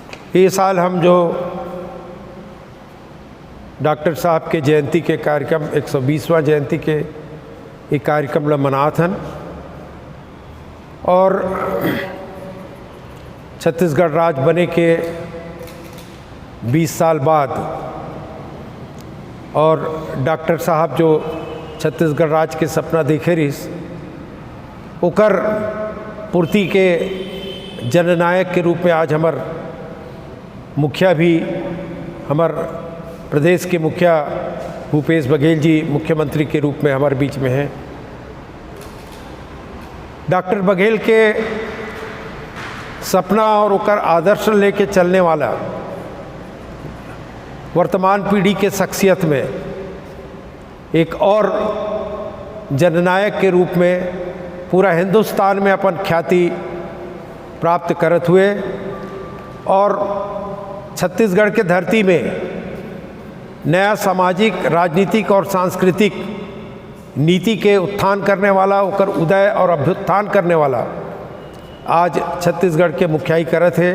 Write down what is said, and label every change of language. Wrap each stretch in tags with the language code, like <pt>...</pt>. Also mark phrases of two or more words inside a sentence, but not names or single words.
<hne>ये साल हम जो डॉक्टर साहब के जयंती के कार्यक्रम 120वां जयंती के एक कार्यक्रम ला मनाथन और छत्तीसगढ़ राज्य बने के 20 साल बाद और डॉक्टर साहब जो छत्तीसगढ़ राज्य के सपना देखे रहीस ओकर पूर्ति के जननायक के रूप में आज हमार मुखिया भी हमार प्रदेश के मुखिया भूपेश बघेल जी मुख्यमंत्री के रूप में हमारे बीच में हैं। डॉक्टर बघेल के सपना और ओकर आदर्श लेके चलने वाला वर्तमान पीढ़ी के शख्सियत में एक और जननायक के रूप में पूरा हिंदुस्तान में अपन ख्याति प्राप्त करत हुए और छत्तीसगढ़ के धरती में नया सामाजिक राजनीतिक और सांस्कृतिक नीति के उत्थान करने वाला ओकर उदय और अभ्युत्थान करने वाला आज छत्तीसगढ़ के मुखियाई करत है।</hne>